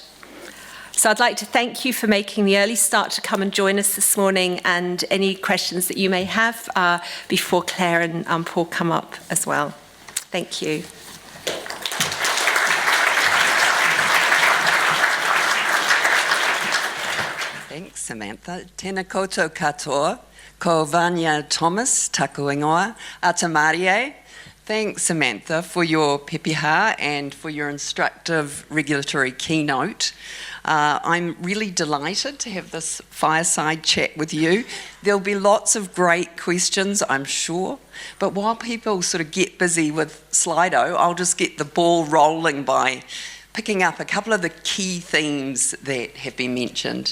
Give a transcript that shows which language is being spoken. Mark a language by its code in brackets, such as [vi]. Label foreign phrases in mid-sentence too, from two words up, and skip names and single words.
[en] So I'd like to thank you for making the early start to come and join us this morning, and any questions that you may have before Claire and Paul come up as well. Thank you. Thanks, Samantha. [mi] Tēnā koutou katoa, ko Vanja Thomas, taku ingoa, Atamarie. [en] Thanks, Samantha, for your pepeha and for your instructive regulatory keynote. I'm really delighted to have this fireside chat with you. There'll be lots of great questions, I'm sure, but while people sort of get busy with Slido, I'll just get the ball rolling by picking up a couple of the key themes that have been mentioned.